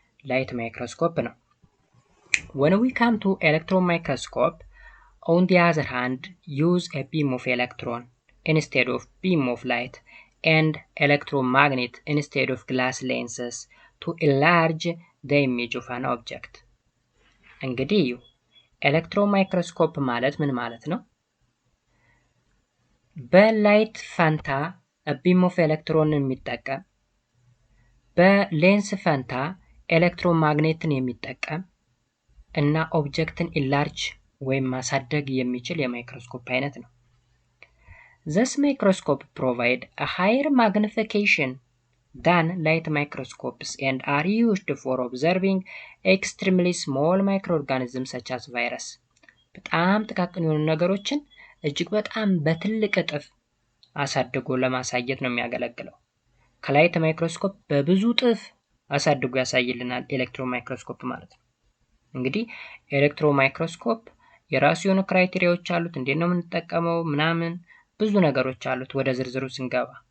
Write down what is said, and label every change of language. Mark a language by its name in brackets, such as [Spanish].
[Amharic] ላይት ማይክሮስኮፕ ነው። [English] When we come to electron microscope, on the other hand, use a beam of electron instead of beam of light and electromagnet instead of glass lenses to enlarge the image of an object. [Amharic] እንግዲህ ኤሌክትሮን ማይክሮስኮፕ ማለት ምን ማለት ነው? በላይት ፈንታ ቢም ኦፍ ኤሌክትሮንን የሚጠቀም፣ በሌንስ ፈንታ ኤሌክትሮማግኔትን የሚጠቀም እና ኦብጀክትን ኢንላርጅ ወይም ማሳደግ የሚችል የማይክሮስኮፕ አይነት ነው። [English] This microscope provide a higher magnification than light microscopes and are used for observing extremely small microorganisms such as virus. [Amharic] በጣም ጥቃቅን የሆኑ ነገሮችን እጅግ በጣም በትልቅ እጥፍ አሳድጎ ለማሳየት ነው የሚያገለግለው። ከላይት ማይክሮስኮፕ በብዙ እጥፍ አሳድጎ ያሳይልናል ኤሌክትሮን ማይክሮስኮፕ ማለት ነው። እንግዲህ ኤሌክትሮን ማይክሮስኮፕ የራሱ የሆኑ ክራይቴሪያዎች አሉት። እንዴት ነው የምንጠቀመው ምናምን ብዙ ነገሮች አሉት ወደ ዝርዝሩ ስንገባ።